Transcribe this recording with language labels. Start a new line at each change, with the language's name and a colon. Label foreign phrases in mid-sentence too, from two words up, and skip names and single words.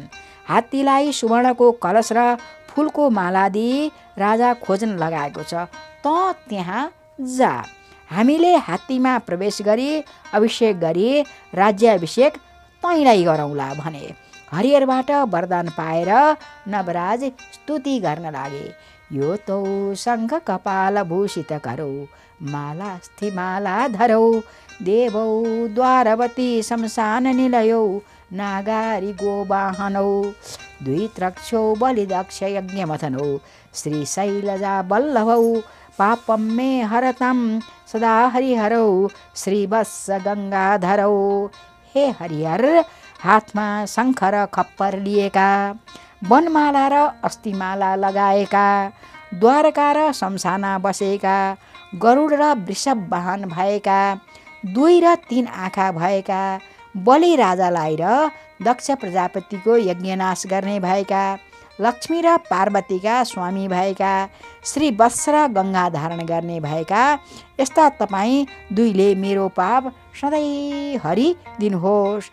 Nepali: हात्तीलाई सुवर्णको कलश र फुलको माला दिई राजा खोज्न लगाएको छ। त त्यहाँ जा। हामीले हात्तीमा प्रवेश गरी अभिषेक गरी राज्याभिषेक तैँलाई गरौँला भने। हरिहरबाट वरदान पाएर नवराज स्तुति गर्न लागे।
Sanskrit: यो तौ शङ्ख कपाल भूषित करौ, मालास्थि माला धरौ, देवौ द्वारवती शमशान निलयौ, नागारी गोवाहनौ, द्वित्रक्षौ बलिदक्ष यज्ञमथनौ, श्रीशैलजा वल्लभौ, पापं मे हरतं सदा हरिहरौ, श्रीवत्स गङ्गाधरौ।
Nepali: हे हरिहर, हातमा शङ्ख र खप्पर लिएका, वनमाला र अस्थिमाला लगाएका, द्वारका र शमशाना बसेका, गरुड र वृषभ वाहन भएका, 2 र 3 आँखा भएका, बलि राजालाई र दक्ष प्रजापतिको यज्ञनाश गर्ने भएका, लक्ष्मी र पार्वतीका स्वामी भएका, श्री वत्स र गङ्गा धारण गर्ने भएका, यस्ता तपाईँ दुईले मेरो पाप सधैँ हरिदिनुहोस्।